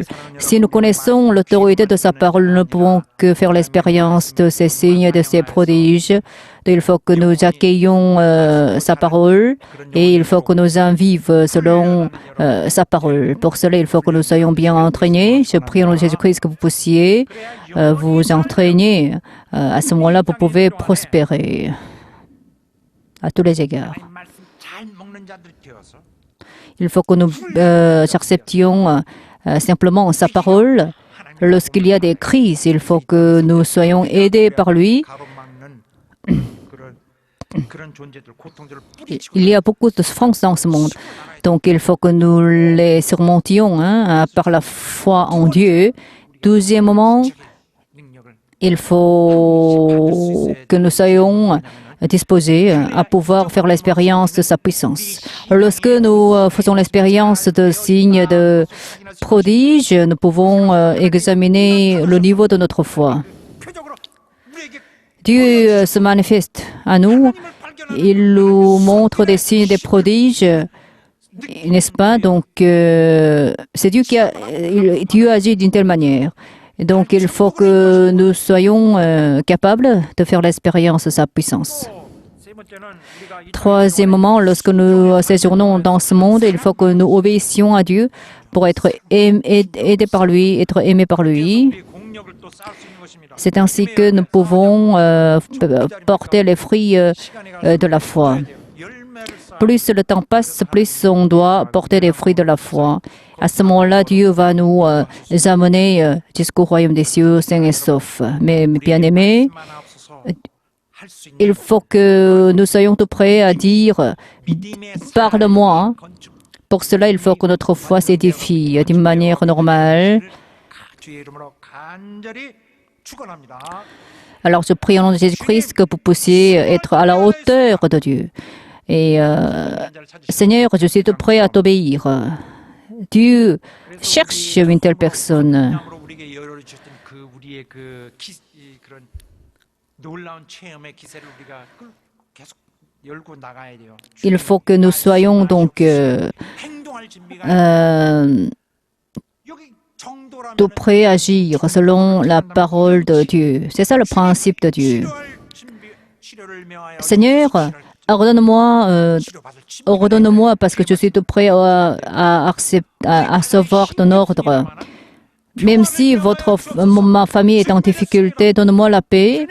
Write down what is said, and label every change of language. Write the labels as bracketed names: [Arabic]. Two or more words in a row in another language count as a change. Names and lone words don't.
[French] Si nous connaissons l'autorité de sa parole, nous ne pouvons que faire l'expérience de ses signes, de ses prodiges, il faut que nous accueillions sa parole et il faut que nous en vivions selon sa parole. Pour cela, il faut que nous soyons bien entraînés. Je prie au nom de Jésus-Christ que vous puissiez vous entraîner. À ce moment-là, vous pouvez prospérer à tous les égards. [Korean] 하나님 말씀 잘 먹는 자들이 되어서 [French] Il faut que nous acceptions simplement sa parole. Lorsqu'il y a des crises, il faut que nous soyons aidés par lui. [Korean] 가로막는 그런 존재들 고통들을 뿌리치고 [French] Il y a beaucoup de souffrances dans ce monde. Donc il faut que nous les surmontions par la foi en Dieu. Deuxièmement, [Korean] 능력을 [French] il faut que nous soyons disposés à pouvoir faire l'expérience de sa puissance. Lorsque nous faisons l'expérience de signes de prodiges, nous pouvons examiner le niveau de notre foi. [Korean] 표적으로 우리에게 [French] Dieu se manifeste à nous, il nous montre des signes, des prodiges, n'est-ce pas? Donc, c'est Dieu Dieu agit d'une telle manière. Et donc, il faut que nous soyons capables de faire l'expérience de sa puissance. [Korean] 세 번째는 우리가 이 [French] Troisièmement, lorsque nous séjournons dans ce monde, il faut que nous obéissions à Dieu pour être aidés par lui, être aimés par lui. [Korean] 우리의 공력을 또 쌓을 수 있는 것입니다. [French] C'est ainsi que nous pouvons porter les fruits de la foi. [Korean] 열매를 쌓아 [French] Plus le temps passe, plus on doit porter les fruits de la foi. À ce moment-là, Dieu va nous amener jusqu'au royaume des cieux, sains et saufs. Mais bien-aimés, [Korean] 할수 있는 [French] il faut que nous soyons tout prêts à dire « Parle-moi ». Pour cela, il faut que notre foi s'édifie d'une manière normale. [Korean] 주의 이름으로 간절히 축원합니다. [French] Alors, je prie au nom de Jésus-Christ que vous puissiez être à la hauteur de Dieu. Et Seigneur, je suis tout prêt à t'obéir. Dieu cherche une telle personne. [Korean] 영으로 우리에게 열어주셨던 그 우리의 그런 놀라운 체험의 기세를 우리가 계속 열고 나가야 돼요. [French] Il faut que nous soyons donc [Korean] 행동할 준비가 여기 정도라면 [French] tout prêts à agir selon la parole de Dieu. C'est ça le principe de Dieu. [Korean] 치료를 명하여 [French] Seigneur, ordonne-moi parce que je suis tout prêt à recevoir ton ordre. Même si ma famille est en difficulté, donne-moi la paix.